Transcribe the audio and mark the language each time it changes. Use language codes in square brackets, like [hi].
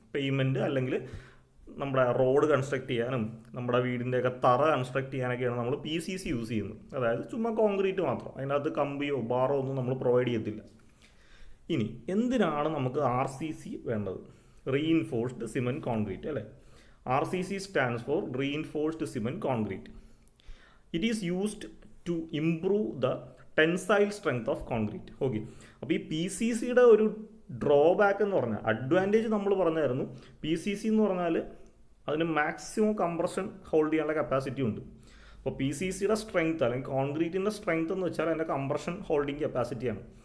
[ml] Payment അല്ലെങ്കിൽ നമ്മുടെ road construct ചെയ്യാനും നമ്മുടെ വീടിൻ്റെയൊക്കെ തറ കൺസ്ട്രക്ട് ചെയ്യാനൊക്കെയാണ് നമ്മൾ PCC യൂസ് ചെയ്യുന്നത്. അതായത് ചുമ്മാ കോൺക്രീറ്റ് മാത്രം, അതിനകത്ത് കമ്പിയോ ബാറോ ഒന്നും നമ്മൾ പ്രൊവൈഡ് ചെയ്യത്തില്ല. ഇനി എന്തിനാണ് നമുക്ക് RCC വേണ്ടത്? റീഇൻഫോഴ്സ്ഡ് സിമെൻറ്റ് കോൺക്രീറ്റ് അല്ലേ. [en] RCC stands for reinforced cement concrete. It is used to improve the tensile strength of concrete. [ml] Okay, അപ്പോൾ ഈ പി സി സിയുടെ ഒരു ഡ്രോബാക്ക് എന്ന് പറഞ്ഞാൽ, അഡ്വാൻറ്റേജ് നമ്മൾ പറഞ്ഞായിരുന്നു, പി സി സി എന്ന് പറഞ്ഞാൽ അതിന് മാക്സിമം കംപ്രഷൻ ഹോൾഡ് ചെയ്യാനുള്ള കപ്പാസിറ്റി ഉണ്ട്. അപ്പോൾ പി സി സിയുടെ സ്ട്രെങ്ത് അല്ലെങ്കിൽ കോൺക്രീറ്റിൻ്റെ സ്ട്രെങ്ത് എന്ന് വെച്ചാൽ അതിൻ്റെ കംപ്രഷൻ ഹോൾഡിങ് കപ്പാസിറ്റിയാണ്.